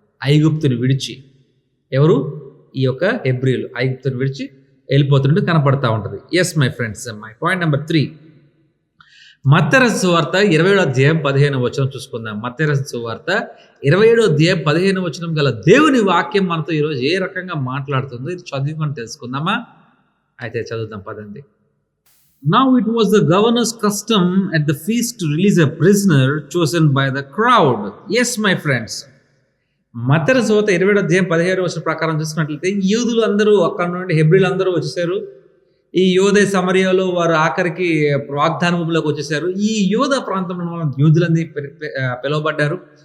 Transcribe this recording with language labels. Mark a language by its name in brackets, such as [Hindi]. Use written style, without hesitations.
[Telugu] ఐగుప్తుని విడిచి, ఎవరు? ఈ యొక్క హెబ్రీలు ఐగుప్తుని విడిచి వెళ్ళిపోతున్నట్టు కనపడతా ఉంటుంది. [English] yes my friends, my point number 3, [Telugu] మత్తయి రాసిన సువార్త 27వ అధ్యాయం 15వ వచనం చూసుకుందాం. మత్తయి రాసిన సువార్త 27వ అధ్యాయం 15వ వచనం గల దేవుని వాక్యం మనతో ఈరోజు ఏ రకంగా మాట్లాడుతుందో ఇది చదివి మనం తెలుసుకుందామా? అయితే చదువుదాం పదండి. [English] Now it was the governor's custom at the feast to release a prisoner chosen by the crowd. Yes my friends, [Telugu] మత్తయి రాసిన సువార్త 27వ అధ్యాయం 15వ వచనం ప్రకారం చూసుకున్నట్లయితే యూదులు అందరూ అక్కడ నుండి, హెబ్రీలు అందరూ వచ్చేసారు. ఈ యోధే సమరయాలో వారు ఆఖరికి వాగ్దాన భూమిలోకి వచ్చేసారు. ఈ యోధ ప్రాంతంలో యూదులని పిలువబడ్డారు.